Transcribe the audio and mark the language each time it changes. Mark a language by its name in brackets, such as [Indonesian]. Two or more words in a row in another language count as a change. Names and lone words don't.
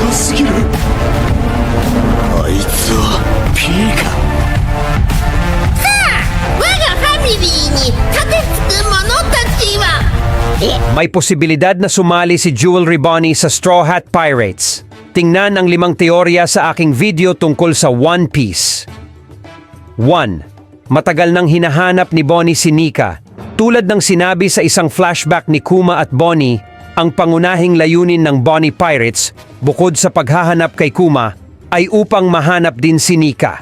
[Japanese] すぎる。あいつは P か。我がファミリーに盾つく者たちは [Filipino] May posibilidad na sumali si Jewelry Bonnie sa Straw Hat Pirates. Tingnan ang 5 teorya sa aking video tungkol sa One Piece. 1. Matagal nang hinahanap ni Bonnie si Nika. Tulad ng sinabi sa isang flashback ni Kuma at Bonnie, ang pangunahing layunin ng Bonnie Pirates, bukod sa paghahanap kay Kuma, ay upang mahanap din si Nika.